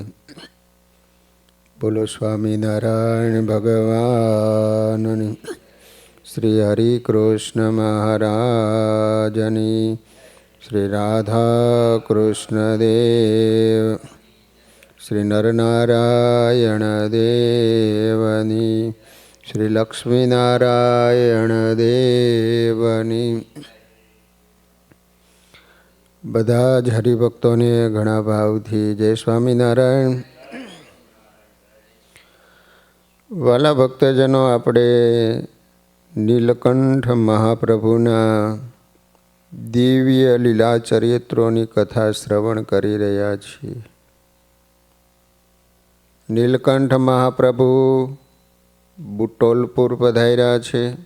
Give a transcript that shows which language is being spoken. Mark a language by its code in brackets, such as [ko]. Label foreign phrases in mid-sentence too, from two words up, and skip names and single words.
[gu] બોલો સ્વામીનારાયણ ભગવાનની, શ્રી હરિ કૃષ્ણ મહારાજની, શ્રી રાધા કૃષ્ણ દેવ, શ્રી નરનારાયણ દેવની, શ્રી લક્ષ્મીનારાયણ દેવની। બધા જ હરિભક્તોને ઘણા ભાવથી જય સ્વામીનારાયણ। વાલા ભક્તજનો, આપણે નીલકંઠ મહાપ્રભુના દિવ્ય લીલા ચરિત્રોની કથા શ્રવણ કરી રહ્યા છીએ. નીલકંઠ મહાપ્રભુ બુટોલપુર પધાર્યા છે.